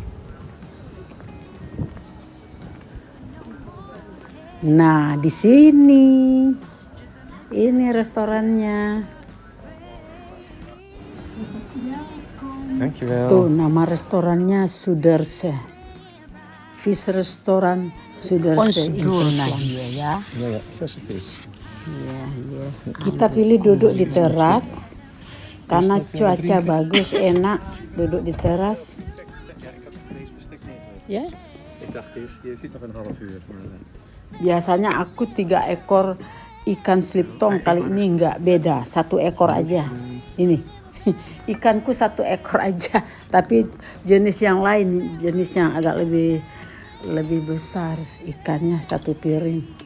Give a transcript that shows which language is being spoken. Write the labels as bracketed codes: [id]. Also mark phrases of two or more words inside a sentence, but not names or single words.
[id] Nah, di sini ini restorannya. Dankjewel. Tuh nama restorannya Suderse. Vis restoran Suderse International ya. [nl] Ja, verse vis. [id] Iya. Kita pilih duduk di teras karena cuaca bagus, enak duduk di teras. Ya. [nl] Ik dacht eerst, je ziet nog een half uur. [id] Biasanya aku 3 ekor ikan sliptong, kali ini enggak, beda, 1 ekor aja. Ini ikanku 1 ekor aja, tapi jenis yang lain, jenis yang agak lebih besar ikannya, 1 piring.